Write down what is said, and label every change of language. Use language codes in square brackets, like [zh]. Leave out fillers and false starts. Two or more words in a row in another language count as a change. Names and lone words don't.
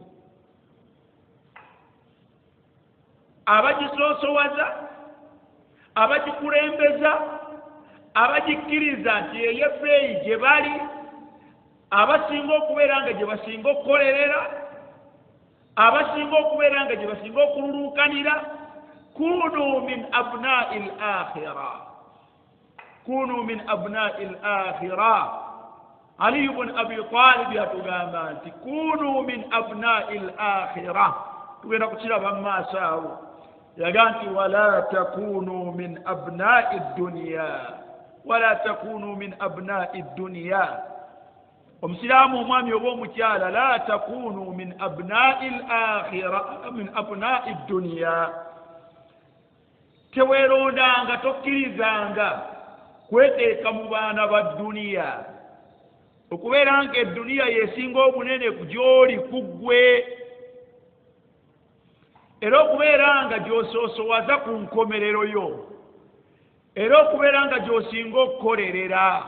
[lg] Abagisoosowaza, abagikulembeza, abagikkiriza nti ey'ebbeeyi gye bali, abasinga okubeera nga gye basinga okukolerera, abasinga okubeera nga gye basinga okululuukanira. [ar] كونوا من أبناء الآخرة، كونوا من أبناء الآخرة. [lg] Ali ibn Abi Talib yatugamba nti [ar] كونوا من أبناء الآخرة. [lg] Tugenda kukiraba mu maaso awo. Yaga nti [ar] ولا تكونوا من أبناء الدنيا, ولا تكونوا من أبناء الدنيا. [lg] Omusiraamu omwami oba omukyala, [ar] لا تكونوا من أبناء الآخرة، من أبناء الدنيا. [lg] Teweerondanga, tokkirizanga kweteeka mu baana ba dduniya, okubeera nga edduniya yeesinga obunene ku gy'oli ku ggwe, era okubeera nga gy'osoosowaza ku nkomerero yo, era okubeera nga gy'osinga okukolerera.